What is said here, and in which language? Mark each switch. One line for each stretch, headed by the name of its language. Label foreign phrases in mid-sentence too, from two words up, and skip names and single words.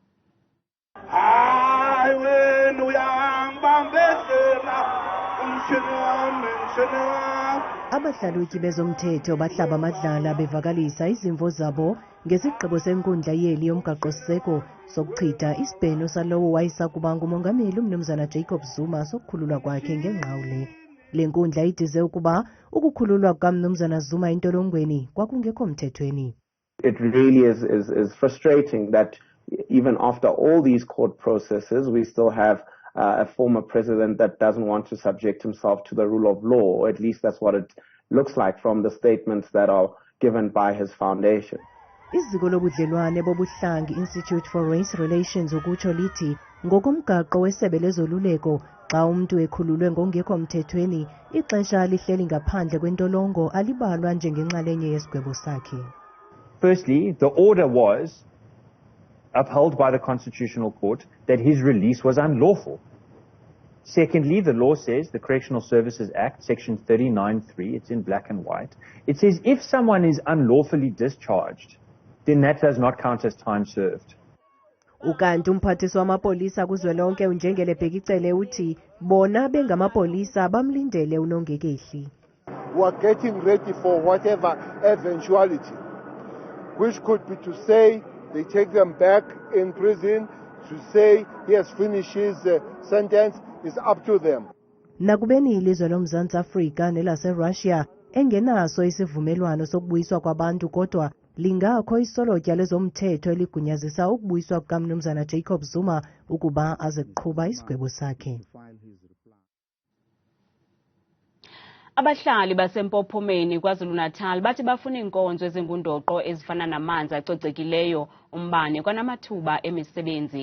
Xhosa: Abahlalutyi bezomthetho bahlaba amadlala bevakalisa izimvo zabo ngesigqibo senkundla yeli yomgaqo-siseko sokuchitha isibheno salowo wayesakuba ngumongameli umnumzana Jacob Zuma sokukhululwa kwakhe ngenqawule. Le nkundla idize ukuba ukukhululwa kukamnumzana Zuma entolongweni kwakungekho mthethweni.
English: It really is frustrating that even after all these court processes, we still have a former president that doesn't want to subject himself to the rule of law, or at least that's what it looks like from the statements that are given by his foundation.
Xhosa: Iziko lobudlelwane bobuhlangi Institute for Race Relations ukutsho lithi ngokomgaqo wesebe lezoluleko xa umuntu ekhululwe ngongekho mthethweni ixesha lihleli ngaphandle kwentolongo alibalwa njengenxalenye yesigwebo sakhe.
English: Firstly, the order was upheld by the Constitutional Court that his release was unlawful. Secondly, the law says, the Correctional Services Act, Section 39(3), it's in black and white, it says if someone is unlawfully discharged, then that does not count as time served.
Xhosa: Ukanti umphathiswa wamapolisa kuzwelonke uNjengele Bheki Cele uthi bona bengamapolisa bamlindele uNongekehli.
English: We are getting ready for whatever eventuality, which could be to say they take them back in prison, to say he has finished his sentence is up to them.
Xhosa: Nakubeni ilizwe loMzantsi Afrika nelaseRussia engenaso isivumelwano sokubuyiswa kwabantu kodwa lingakho isolotya lezomthetho eligunyazisa ukubuyiswa kukamnumzana Jacob Zuma ukuba aze kuqhuba isigwebo sakhe. Abahlali baseMpophomeni KwaZulu-Natal bathi bafuna iinkonzo ezingundoqo ezifana namanzi acocekileyo, umbane kwanamathuba emisebenzi.